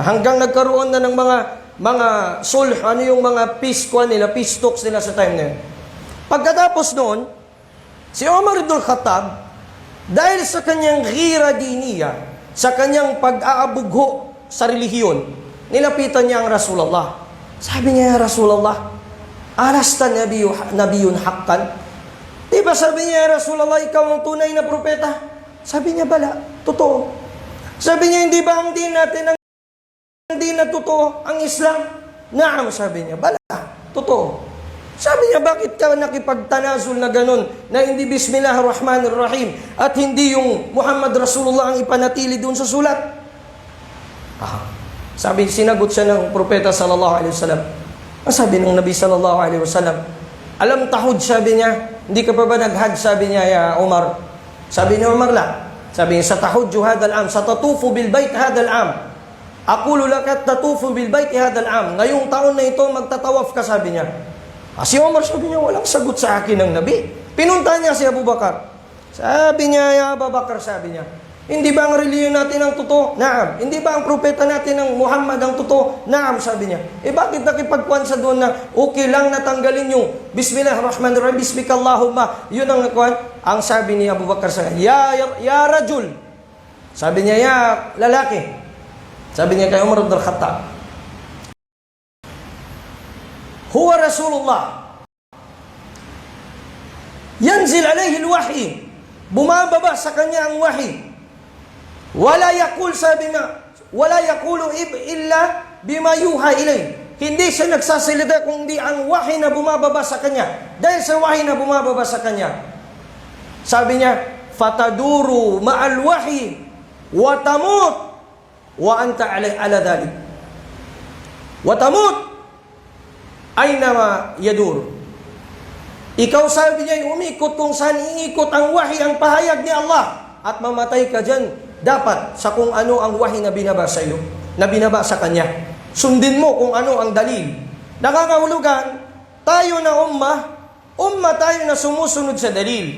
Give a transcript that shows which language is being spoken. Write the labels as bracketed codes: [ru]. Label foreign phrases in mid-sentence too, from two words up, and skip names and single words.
[tl] Hanggang nagkaroon na ng mga sulh, ano yung mga peace talks nila sa time na yun. Pagkatapos noon, si Umar ibn Khattab, dahil sa kanyang [ar] غيرة دينية, [tl] sa kanyang pag-aabugho sa relihiyon, nilapitan niya ang Rasulullah. Sabi niya, [ar] يا رسول الله، ألست نبيا حقا? [tl] Diba sabi niya, [ar] يا رسول الله, [tl] ikaw ang tunay na propeta? Sabi niya, bala, totoo. Sabi niya, hindi ba ang din natin hindi na totoo ang Islam? Naam, sabi niya, bala, totoo. Sabi niya, bakit ka nakipagtanazul na ganun, na hindi bismillahirrahmanirrahim, at hindi yung Muhammad Rasulullah ang ipanatili doon sa sulat? Sabi, sinagot siya ng propeta [ar] صلى الله عليه وسلم. [tl] Ang sabi ng Nabi [ar] صلى الله عليه وسلم, ألم تحج, [tl] sabi niya, hindi ka pa ba naghaj, sabi niya, ya Umar? Sabi ni Umar, la. Sabi niya, [ar] ستحج هذا العام، ستطوف بالبيت هذا العام. أقول لك تطوف بالبيت هذا العام. [tl] Ngayong taon na ito, magtatawaf ka, sabi niya. Si Umar, sabi niya, walang sagot sa akin ng Nabi. Pinunta niya si Abu Bakar. Sabi niya, [ar] يا أبا بكر, [tl] sabi niya, hindi ba ang reliyon natin ang totoo? Naam. Hindi ba ang propeta natin ang Muhammad ang totoo? Naam, sabi niya. Bakit nakipagkuhan sa doon na okay lang natanggalin yung bismillahirrahmanirrahim, [ar] باسمك اللهم? [tl] Yun ang nakuhan. Ang sabi ni Abu Bakar sa kanya, [ar] يا رجل. [tl] Sabi niya, ya lalaki. Sabi niya kay Umar ibn Khattab, [ar] هو رسول الله. ينزل عليه الوحي. [tl] Bumababa sa kanya ang wahy. [ar] ولا يقول ولا يقول إلا بما يوحى إليه. [tl] Hindi siya nagsasalita kundi ang wahy na bumababa sa kanya. Dahil sa wahy na bumababa sa kanya. Sabi niya, [ar] فتدور مع الوحي وتموت وأنت على ذلك. وتموت أينما يدور. [tl] Ikaw, sabi niya, umikot kung saan iikot ang wahy, ang pahayag ni Allah. At mamatay ka dyan, dapat sa kung ano ang wahy na binaba sa iyo, na binaba sa kanya. Sundin mo kung ano ang dalil. Nakakahulugan, tayo na umma tayo na sumusunod sa dalil.